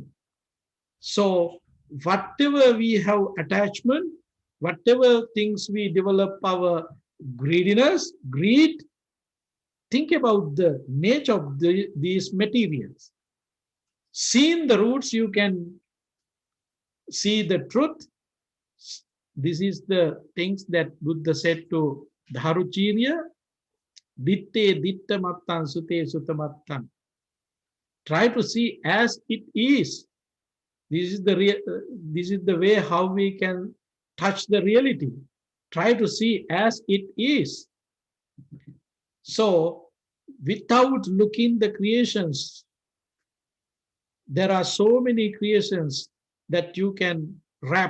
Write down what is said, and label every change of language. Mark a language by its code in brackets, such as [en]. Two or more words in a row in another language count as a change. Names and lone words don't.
[en] So whatever we have attachment, whatever things we develop our greediness, greed, think about the nature of these materials. Seeing the roots, you can see the truth. This is the things that Buddha said to Dharuchirya, [pi] ditte ditta mattan sute sutamattan. [en] Try to see as it is. This is the way how we can touch the reality. Try to see as it is. So without looking the creations, there are so many creations that you can wrap.